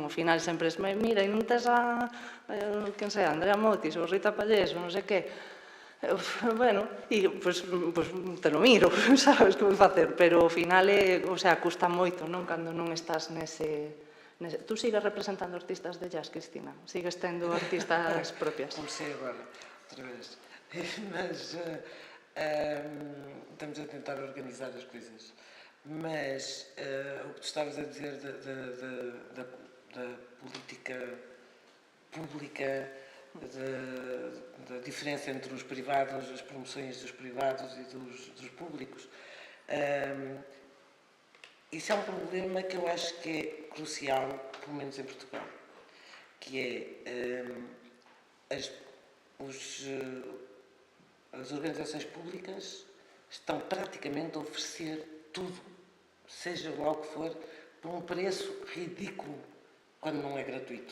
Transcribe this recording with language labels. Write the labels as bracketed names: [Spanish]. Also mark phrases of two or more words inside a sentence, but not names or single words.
[Galician] Ao final sempre es, mira, e non tes a, quen sei, Andrea Motis ou Rita Pallés ou non sei que, bueno, e, pois, te lo miro, sabes que vou facer, pero ao final, [Spanish] o sea, [Galician] custa moito, non? Cando non estás nese... Tú sigues representando artistas de jazz, Cristina? Sigues tendo artistas propias? Non [Portuguese] sei agora, outra vez. Mas... estamos a tentar organizar as coisas, mas o que tu estavas a dizer da política pública, da diferença entre os privados, as promoções dos privados e dos públicos, isso é um problema que eu acho que é crucial, pelo menos em Portugal, que é as organizações públicas estão praticamente a oferecer tudo, seja lá o que for, por um preço ridículo, quando não é gratuito.